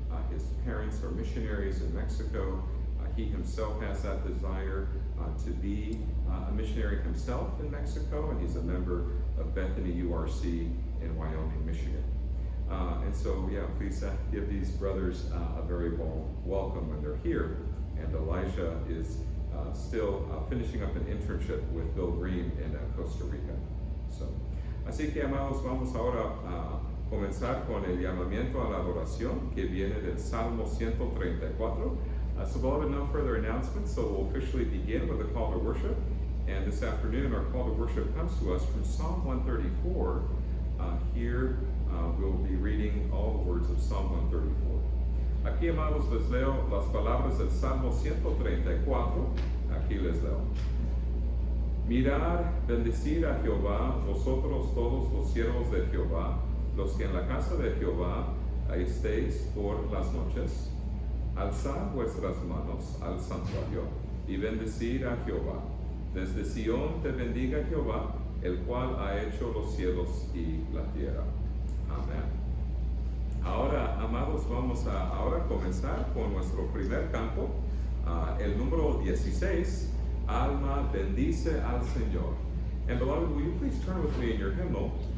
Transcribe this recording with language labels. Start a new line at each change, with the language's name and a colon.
English: His parents are missionaries in Mexico. He himself has that desire to be a missionary himself in Mexico, and he's a member of Bethany URC in Wyoming, Michigan. And so, yeah, please give these brothers a very warm welcome when they're here. And Elijah is still finishing up an internship with Bill Green in Costa Rica.
Spanish: So, así que, amados, vamos ahora a comenzar con el llamamiento a la adoración que viene del Salmo 134.
English: So, beloved, no further announcements, so we'll officially begin with the call to worship. And this afternoon, our call to worship comes to us from Psalm 134. Here, we'll be reading all the words of Psalm 134.
Spanish: Aquí, amados, les leo las palabras del Salmo 134. Aquí les leo. Mirad, bendecid a Jehová, vosotros todos los siervos de Jehová, los que en la casa de Jehová estéis por las noches. Alzad vuestras manos al santuario y bendecid a Jehová. Desde Sión te bendiga Jehová, el cual ha hecho los cielos y la tierra. Amén. Ahora, amados, vamos a ahora comenzar con nuestro primer canto, el número 16, Alma bendice al Señor.
English: And beloved, will you please turn with me in your hymnal?